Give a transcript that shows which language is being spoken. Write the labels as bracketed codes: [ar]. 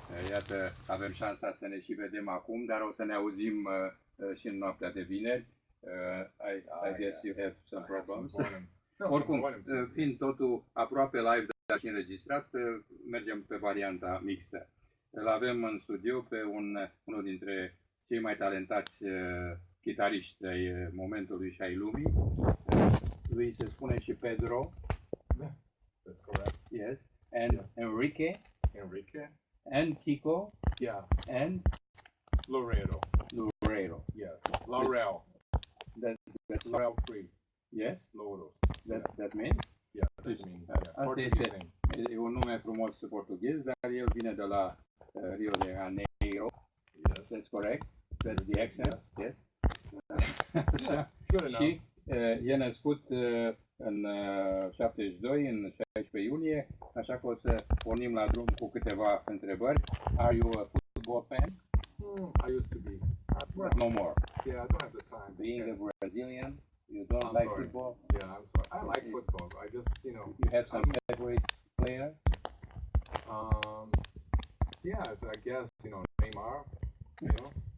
[ro] Iată, avem șansa să ne și vedem acum, dar o să ne auzim și în noaptea de vineri. [en] I guess you have some problems. [ro] Oricum, fiind totul aproape live, dar și înregistrat, mergem pe varianta mixtă. Îl avem în studio pe unul dintre cei mai talentați chitariști ai momentului și ai lumii. Lui se spune și Pedro. [en] That's correct. Yes. And Enrique. And Kiko. Yeah. And Loureiro. Yes. Laurel. That's Laurel free. Yes. Loureiro. That means? Yeah, that means. [ro] Asta e un nume frumos portughez, dar el vine de la Rio de Janeiro. [en] Yes. That's correct. That's the accent. Yes. Yeah. Good enough. [ro] Și e născut în 72, în 16 iunie, așa că o să pornim la drum cu câteva întrebări. [en] Are you a football fan? I used to be. No more. Yeah, I don't have the time. Being a Brazilian, you don't like football? Yeah, I'm sorry. I like football. I just, You have some favorite player? Yeah, I guess, Neymar. Neymar.